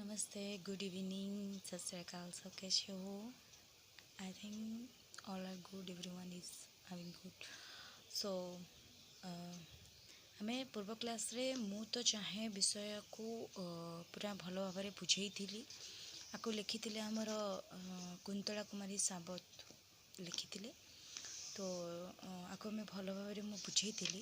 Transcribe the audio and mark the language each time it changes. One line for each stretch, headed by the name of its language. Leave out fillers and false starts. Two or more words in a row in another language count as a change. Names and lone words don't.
English: Namaste, good evening,
Punjabi: ਸਤ ਸ੍ਰੀ ਅਕਾਲ,
Hindi: सब कैसे हो?
English: I think all are good, everyone is having good. So,
Odia: ଆମେ ପୂର୍ବ କ୍ଲାସ୍ରେ ମୁଁ ତ ଚାହେଁ ବିଷୟକୁ ପୁରା ଭଲ ଭାବରେ ବୁଝେଇଥିଲି। ଆକୁ ଲେଖିଥିଲେ ଆମର କୁନ୍ତଳା କୁମାରୀ ସାବତ ଲେଖିଥିଲେ। ତ ଆକୁ ଆମେ ଭଲ ଭାବରେ ମୁଁ ବୁଝେଇଥିଲି।